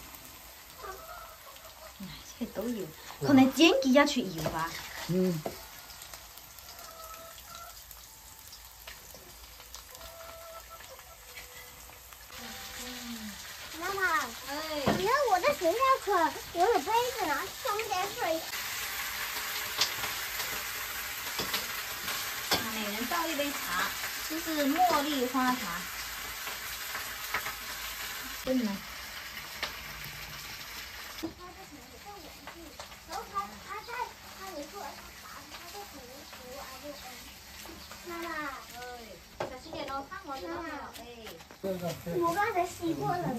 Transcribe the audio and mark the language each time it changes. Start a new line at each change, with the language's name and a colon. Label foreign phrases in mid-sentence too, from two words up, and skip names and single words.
Chinese: 唉，這個都要，可能煎幾下去要吧。嗯。妈媽，你看我的學校車有杯子呢，裝點水。每人倒一杯茶，這是茉莉花茶。對嗎？我刚才洗过了。